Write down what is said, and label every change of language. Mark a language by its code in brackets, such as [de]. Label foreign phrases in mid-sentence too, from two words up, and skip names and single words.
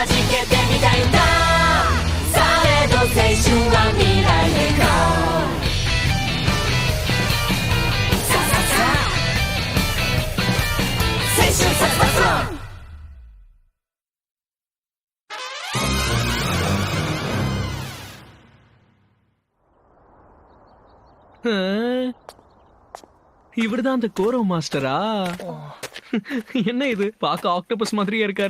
[ja] げてみたいんだされど青春は未来へ行こうさあさあさあ青春殺伐論 [ta] இவர்தான் அந்த கோரோ மாஸ்டரா? என்ன இது பார்க்க ஆக்டோபஸ் மாதிரியே இருக்காரு.